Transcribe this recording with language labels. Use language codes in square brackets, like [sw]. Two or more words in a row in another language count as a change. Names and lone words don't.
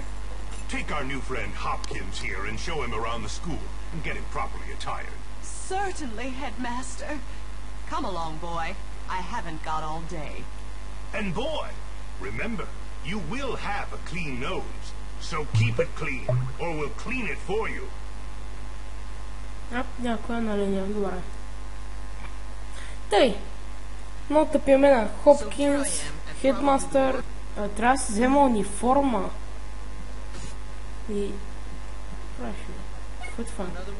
[en] Take our new friend Hopkins here and show him around the school and get him properly attired. Certainly, Headmaster. Come along, boy. I haven't got all day. And boy, remember, you will have a clean nose. So keep it clean, or we'll clean it for you. [bg] Някоя на линия, добре. Тъй, много тъпи имена. Хопкинс, Хедмастър, трябва да си взема униформа. И... Какво е това?